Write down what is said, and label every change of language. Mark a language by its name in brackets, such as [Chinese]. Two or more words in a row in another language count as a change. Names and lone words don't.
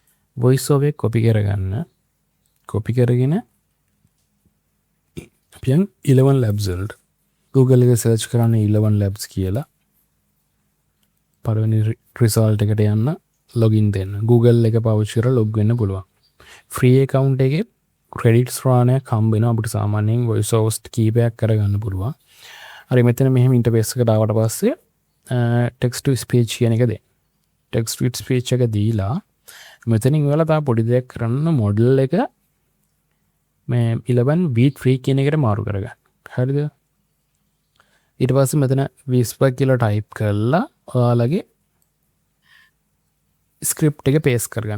[English] voice over [Sinhala] එක copy කරගන්න. copy කරගෙන පියන් 11 labs වලට Google එක සර්ච් කරන්න 11 labs කියලා පළවෙනි රිසල්ට් එකට යන්න ලොගින් දෙන්න. Google එක පාවිච්චි කරලා ලොග් වෙන්න පුළුවන්. [English] free account [Sinhala] එකේ ක්‍රෙඩිට්ස් රානයක් හම්බ වෙනවා. අපිට සාමාන්‍යයෙන් [English] voice host [Sinhala] කීපයක් කරගන්න පුළුවන්. හරි මෙතන මෙහෙම ඉන්ටර්ෆේස් එකට ආවට පස්සේ [English] text to speech [Sinhala] කියන එක දෙන්න. [English] text to speech [Sinhala] එක දීලා මෙතනින් ඔයාලා තා පොඩි දෙයක් කරන්න මොඩල් එක මේ 11 v3 කියන එකට මාරු කරගන්න. හරිද? ඊට පස්සේ මෙතන whisper කියලා ටයිප් කරලා ඔයාලගේ ස්ක්‍රිප්ට් එක පේස්ට් කරගන්න.